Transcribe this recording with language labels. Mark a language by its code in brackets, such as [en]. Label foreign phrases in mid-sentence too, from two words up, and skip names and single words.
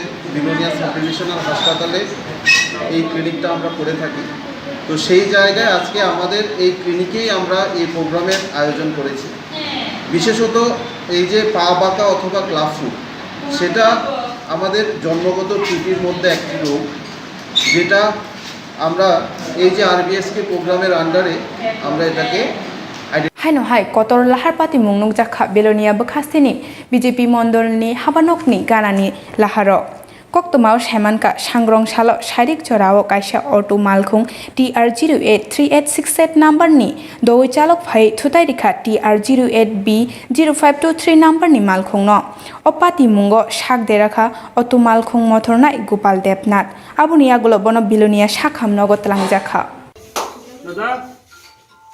[bn] বিলোনিয়া সাব ডিভিশনাল হাসপাতালে এই ক্লিনিকটা আমরা করে থাকি তো সেই জায়গায় আজকে আমাদের এই ক্লিনিকেই আমরা এই প্রোগ্রামের আয়োজন করেছি বিশেষত এই যে পা বাঁকা অথবা [en] club foot [bn] সেটা আমাদের জন্মগত ত্রুটির মধ্যে একটি রোগ যেটা আমরা এই যে আরবিএসকে প্রোগ্রামের আন্ডারে আমরা এটাকে [trp] Haino hai kotor lahar pati mungnuk jakha Bilonia bakhastini BJP mondolni habanokni ganani laharo Koktwma Saimanka Sangrong salo Shairik Jorao kaisa auto malkhung TR083868 number ni doi chalok phai thutai rikha TR08B0523 number ni malkhungno opati mungo shak derakha auto malkhung mothornai Gopal Debnath abuni agulo bono Bilonia Shakhamnogo tlangjaka